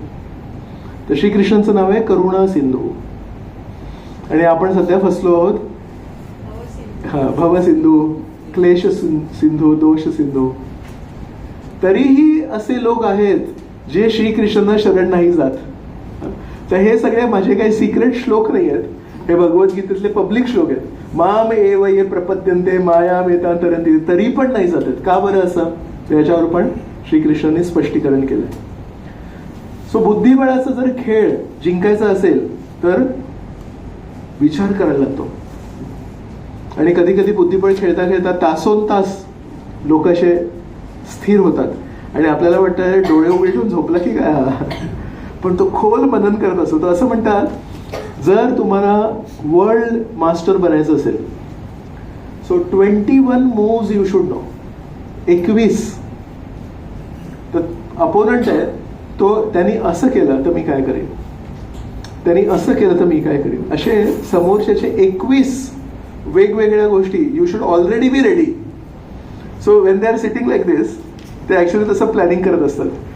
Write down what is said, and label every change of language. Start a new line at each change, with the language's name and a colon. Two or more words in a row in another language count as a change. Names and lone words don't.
Marathi: तर श्रीकृष्णांचं नाव आहे करुणा सिंधू, आणि आपण सध्या फसलो आहोत भवसिंधू, क्लेश सिंधू, दोष सिंधू. तरीही असे लोक आहेत जे श्रीकृष्णांना शरण नाही जात. तर हे सगळे माझे काही सिक्रेट श्लोक नाही आहेत, हे भगवद्गीतेतले पब्लिक श्लोक आहेत.
Sanskrit: माम एव ये प्रपद्यन्ते मायाम एतांतरन्ति,
Marathi: तरी पण नाही जातात. का बरं असं? याच्यावर पण श्रीकृष्णांनी स्पष्टीकरण केलंय. सो बुद्धिबळाचा जर खेळ जिंकायचा असेल तर विचार करायला लागतो, आणि कधी कधी बुद्धिबळ खेळता खेळता तासोन तास लोक असे स्थिर होतात आणि आपल्याला वाटतं डोळे उघडून झोपला की काय, पण तो खोल मनन करत असतो. तर असं म्हणतात, जर तुम्हाला
English: world master
Marathi: बनायचं असेल
English: so 21 moves you should know.
Marathi: 21 तर अपोनंट आहे तो, त्यांनी असं केलं तर मी काय करेन, त्यांनी असं केलं तर मी काय करेन, असे समोरच्याचे 21 वेगवेगळ्या गोष्टी
English: you should already be ready. so when they are sitting like this,
Marathi: ते ॲक्च्युली तसं प्लॅनिंग करत असतात.